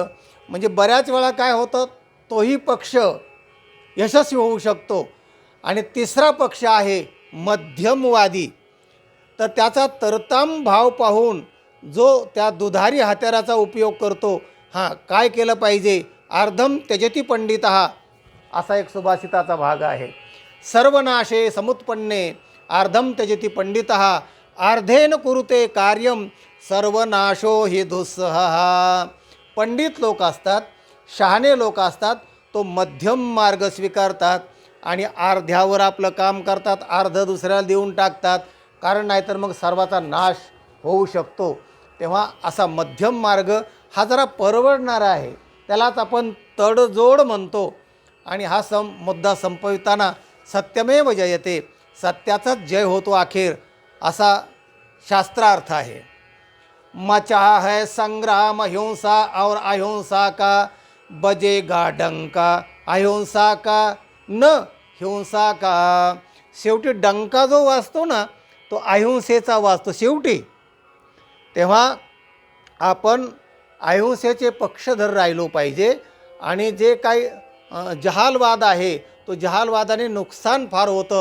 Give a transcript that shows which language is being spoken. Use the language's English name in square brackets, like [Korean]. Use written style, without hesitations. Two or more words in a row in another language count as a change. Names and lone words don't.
[Marathi] म्हणजे बऱ्याच वेळा काय होतं, तोही पक्ष यशस्वी होऊ शकतो. आणि तिसरा पक्ष आहे मध्यमवादी. तर त्याचा तरताम भाव पाहून जो त्या दुधारी हत्याराचा उपयोग करतो, काय केलं पाहिजे, [Sanskrit] अर्धम त्यजती पंडितः [Marathi] असा एक सुभाषिताचा भाग आहे. [Sanskrit] सर्वनाशे समुत्पन्ने अर्धम त्यजती पंडितः अर्धेन कुरुते कार्यम सर्वनाशो हि दुस्सह. [Marathi] पंडित लोक असतात, शहाणे लोक असतात, तो मध्यम मार्ग स्वीकारतात आणि अर्ध्यावर आपलं काम करतात, अर्ध दुसऱ्याला देऊन टाकतात, कारण नाहीतर मग सर्वाचा नाश होऊ शकतो. तेव्हा असा मध्यम मार्ग हा जरा परवडणारा आहे, त्यालाच आपण तडजोड म्हणतो. आणि हा मुद्दा संपविताना [Sanskrit] सत्यमेव जयते, [Marathi] सत्याचाच जय होतो अखेर, असा शास्त्रार्थ आहे. [Hindi] मचा है संग्राम हिंसा और अहिंसा का, बजेगा डंका अहिंसा का न हिंसा का. [Marathi] शेवटी डंका जो वाजतो ना, तो अहिंसेचा वाजतो शेवटी. तेव्हा आपण अहिंसेचे पक्षधर राहिलो पाहिजे. आणि जे काही जहालवाद आहे, तो जहालवादाने नुकसान फार होतं.